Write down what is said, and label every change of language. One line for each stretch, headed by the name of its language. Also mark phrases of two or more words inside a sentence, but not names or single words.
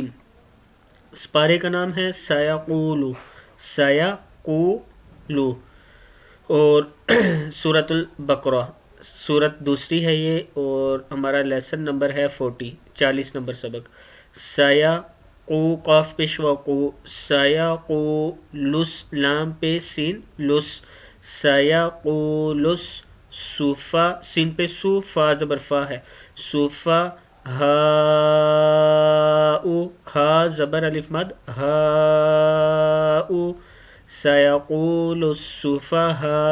Urdu: سپارے کا نام ہے سیقولو، سیقولو، اور سورۃ البقرہ سورت دوسری ہے یہ، اور ہمارا لیسن نمبر ہے 40 نمبر سبق۔ سیقو قاف پیش وقو، سیقو لس لام پہ سین لس، سیقولس صوفا سین پہ سو فا زبر فا ہے، صوفا ہا او ہا زبر الف مد ہا او،
Arabic: سیقول السفہاء